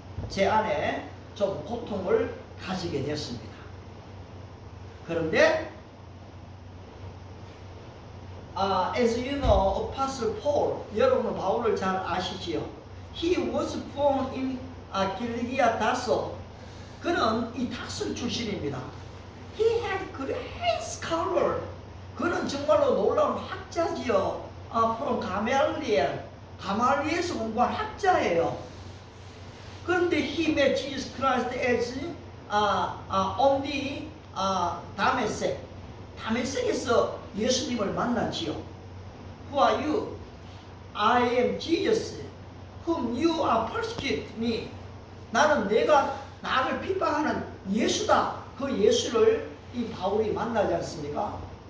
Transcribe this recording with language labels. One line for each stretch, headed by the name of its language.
Korean: 제 안에 좀 고통을 가지게 됐습니다.
English: 그런데 as you know, Apostle Paul,
Korean: 여러분은 바울을 잘 아시지요.
English: He was born in Gilgia Dasso.
Korean: 그는 이 다소 출신입니다.
English: He had great scholar.
Korean: 그는 정말로 놀라운 학자지요. from 가말리엘, 가말리엘에서 공부한 학자예요.
English: 그런데 he met Jesus Christ as on the 다메섹.
Korean: 다메섹에서 예수님을 만났지요.
English: Who are you? I am Jesus, whom you are persecuting me.
Korean: 나는 내가 나를 핍박하는 예수다. 그 예수를 이 바울이 만나지 않습니까?